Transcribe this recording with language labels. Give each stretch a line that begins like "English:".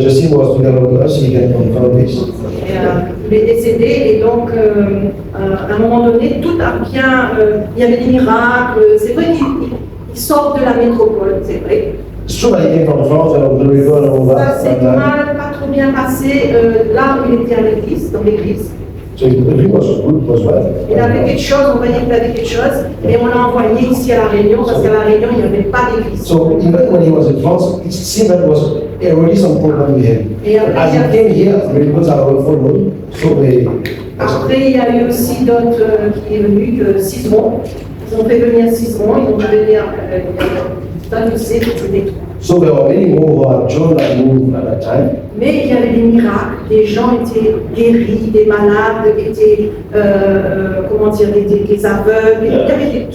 English: Justin was together with us, he can confirm this.
French: Et, il est décédé et donc à un moment donné, tout a bien, il y avait des miracles. C'est vrai qu'il sort de la métropole, c'est vrai.
English: It's true that he came from France and the river and all
French: Ça
English: that.
French: s'est pas trop bien passé là où il était à l'église, dans l'église.
English: So everything was good, was well.
French: Il avait quelque chose, on voyait qu'il avait quelque chose, et on l'a envoyé ici à La Réunion, parce qu'à La Réunion, il n'y avait pas d'église.
English: So even when he was in France, it seemed that was already some problem with him.
French: Et
English: As he came here, miracles are all followed. So they,
French: après, il y a eu aussi d'autres qui est venu, que Cizeron. Ils ont fait venir Cizeron, ils ont fait venir Tanussé, etc.
English: so there were many more who had joined that move at that time.
French: Mais il y avait des miracles, des gens étaient guéris, des malades étaient, comment dire, des aveugles, il y avait des...